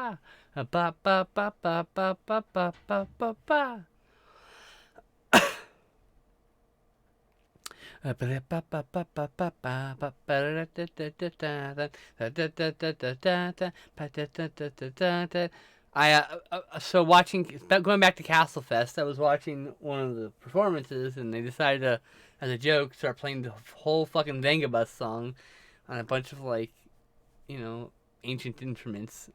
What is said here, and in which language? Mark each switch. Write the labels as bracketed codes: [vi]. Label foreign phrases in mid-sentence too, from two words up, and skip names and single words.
[en] Ba ba ba ba ba ba ba ba ba ba. So watching, going back to Castle Fest, I was watching one of the performances, and they decided to, as a joke, start playing the whole fucking Vengabus song on a bunch of like, ancient instruments.